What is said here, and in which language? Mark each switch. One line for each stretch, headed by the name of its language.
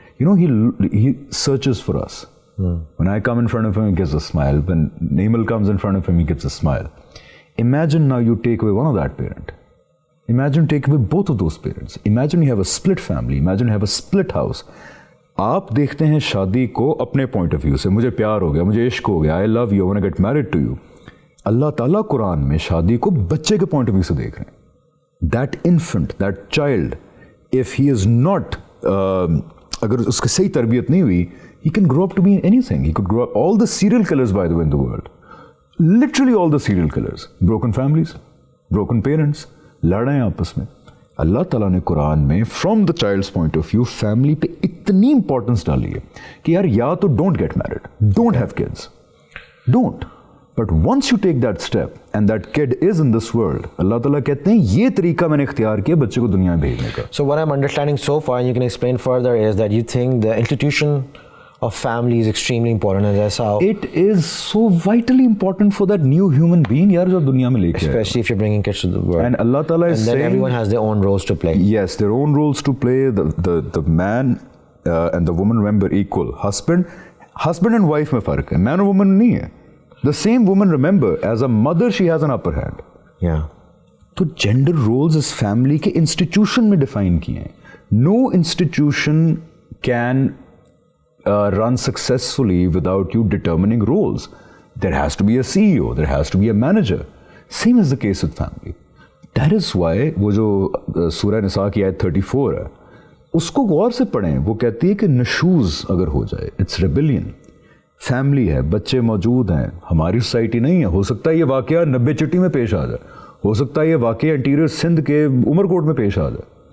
English: You know, he searches for us. When I come in front of him, he gives a smile. When Naimal comes in front of him, he gives a smile. Imagine now you take away one of that parent. Imagine take away both of those parents. Imagine you have a split family. Imagine you have a split house.
Urdu: آپ دیکھتے ہیں شادی کو اپنے point of view سے. مجھے پیار ہو گیا, مجھے عشق ہو گیا,
English: I love you, when I get married to you.
Urdu: اللہ تعالیٰ قرآن میں شادی کو بچے کے پوائنٹ آف ویو سے دیکھ رہے ہیں.
English: that infant, that child, if he is not,
Urdu: اگر اس کی صحیح تربیت نہیں ہوئی,
English: He can grow up to be anything. He could grow up all the serial killers by the way in the world. Literally all the serial killers, broken families, broken parents,
Urdu: لڑ رہے ہیں آپس میں. اللہ تعالیٰ نے قرآن میں
English: from the child's point of view family پہ اتنی importance ڈالی ہے کہ یار یا تو don't get married, don't have kids, don't, but once you take that step and that kid is in this world,
Urdu: اللہ تعالیٰ کہتے ہیں یہ طریقہ میں نے اختیار کیا بچے کو دنیا میں بھیجنے کا.
English: So what I'm understanding so far, and you can explain further, is that you think the institution of family is extremely important, and that's how, It is so vitally important for that new human being
Urdu: یار جو دنیا میں لے کے آئے.
English: especially if you're bringing kids to the world, And Allah Ta'ala is and then saying, everyone has their own roles to play. yes, their own roles to play. The man and the woman, remember, equal.
Urdu: Husband and wife میں فرق ہے, man اور woman نہیں ہے.
English: The same woman, remember, as a mother she has an upper hand. Yeah.
Urdu: تو gender roles اس family کے institution میں define کیے ہیں.
English: No institution can run successfully without you determining roles. There has to be a CEO, there has to be a manager. Same is the case with family. That is why
Urdu: وہ جو سورہ نساء کی آیت 34 ہے اس کو غور سے پڑھیں. وہ کہتی ہے کہ نشوز اگر ہو جائے,
English: It's rebellion.
Urdu: فیملی ہے, بچے موجود ہیں, ہماری سوسائٹی نہیں ہے. ہو سکتا ہے یہ واقعہ 90 چٹی میں پیش آ جائے, ہو سکتا ہے یہ واقعہ انٹیریئر سندھ کے عمر کوٹ میں پیش آ جائے.